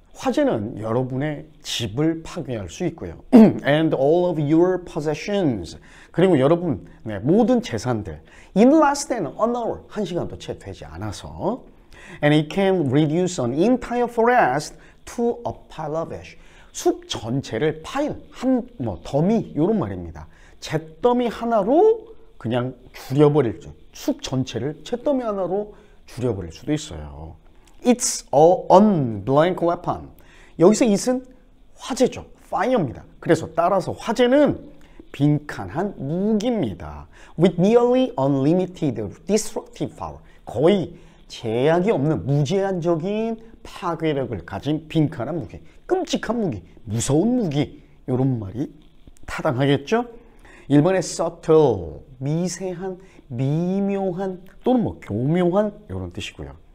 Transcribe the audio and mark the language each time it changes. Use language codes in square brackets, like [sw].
[ko] 화재는 여러분의 집을 파괴할 수 있고요. [en] And all of your possessions. [ko] 그리고 여러분 모든 재산들. [en] In less than an hour. [ko] 1시간도 채 되지 않아서. [en] And it can reduce an entire forest to a pile of ash. [ko] 숲 전체를 파일, 더미 이런 말입니다. 잿더미 하나로 그냥 줄여버릴 수. 숲 전체를 잿더미 하나로 줄여버릴 수도 있어요. [en] It's a unblank weapon. [ko] 여기서 it은 화재죠. fire입니다. 그래서 따라서 화재는 빈칸한 무기입니다. [en] With nearly unlimited destructive power. [ko] 거의 제약이 없는 무제한적인 파괴력을 가진 빈칸한 무기. 끔찍한 무기, 무서운 무기. 이런 말이 타당하겠죠? 1번의 subtle, 미세한, 미묘한 또는 뭐 교묘한 이런 뜻이고요.